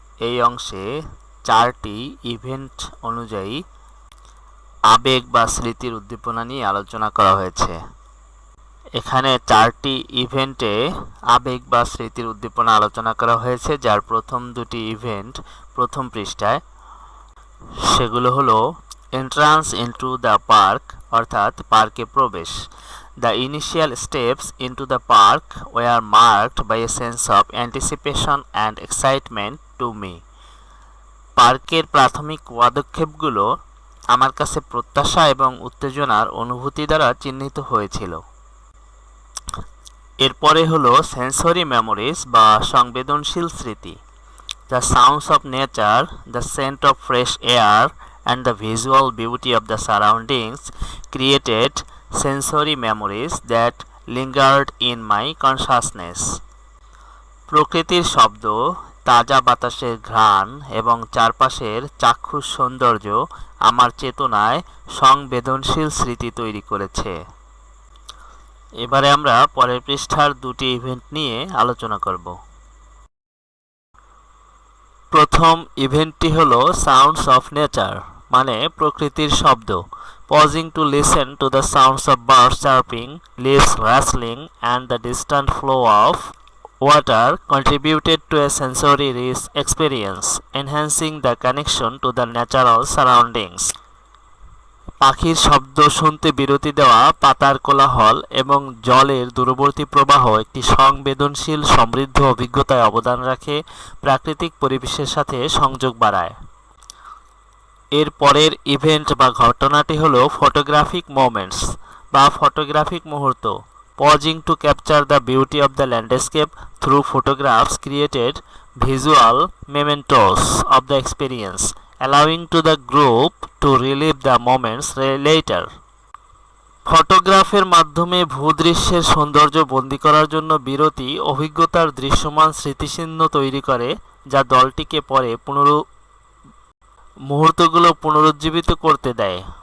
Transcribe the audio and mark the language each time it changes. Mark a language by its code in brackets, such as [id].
[bn] এই অংশে 4টি ইভেন্ট অনুযায়ী আবেগ বা স্মৃতির উদ্দীপনা নিয়ে আলোচনা করা হয়েছে। এখানে 4টি ইভেন্টে আবেগ বা স্মৃতির উদ্দীপনা আলোচনা করা হয়েছে, যার প্রথম 2টি ইভেন্ট প্রথম পৃষ্ঠায়। সেগুলো হলো [en] entrance into the park, [bn] অর্থাৎ পার্কে প্রবেশ। [en] The initial steps into the park were marked by a sense of anticipation and excitement to me. [bn] পার্কের প্রাথমিক পদক্ষেপগুলো আমার কাছে প্রত্যাশা এবং উত্তেজনার অনুভূতি দ্বারা চিহ্নিত হয়েছিল। এরপরে হলো [en] sensory memories [bn] বা সংবেদনশীল স্মৃতি। [en] The sounds of nature, the scent of fresh air, and the visual beauty of the surroundings created sensory memories that lingered in my consciousness. [bn] প্রকৃতির শব্দ, তাজা বাতাসের ঘ্রাণ এবং চারপাশের চাক্ষুষ সৌন্দর্য আমার চেতনায় সংবেদনশীল স্মৃতি তৈরি করেছে। এবারে আমরা পরের পৃষ্ঠার 2টি ইভেন্ট নিয়ে আলোচনা করব। প্রথম ইভেন্টটি হলো [en] sounds of nature, [bn] মানে প্রকৃতির শব্দ। [en] Pausing to listen to the sounds of birds chirping, leaves rustling, and the distant flow of Water contributed to a sensory rich experience, enhancing the connection to the natural surroundings. [bn] পাখির শব্দ শুনতে বিরতি দেওয়া, পাতার কোলাহল এবং জলের দূরবর্তী প্রবাহ একটি সংবেদনশীল সমৃদ্ধ অভিজ্ঞতায় অবদান রাখে, প্রাকৃতিক পরিবেশের সাথে সংযোগ বাড়ায়। এর পরের ইভেন্ট বা ঘটনাটি হলো [en] photographic moments [bn] বা ফটোগ্রাফিক মুহূর্ত। [en] Pausing to capture the beauty of the landscape through photographs created visual mementos of the experience, allowing to the group to relive the moments later. [bn] ফটোগ্রাফের মাধ্যমে ভূদৃশ্যের সৌন্দর্য বন্দী করার জন্য বিরতি অভিজ্ঞতার দৃশ্যমান স্মৃতিচিহ্ন তৈরি করে, যা দলটিকে পরে মুহূর্তগুলো পুনরুজ্জীবিত করতে দেয়।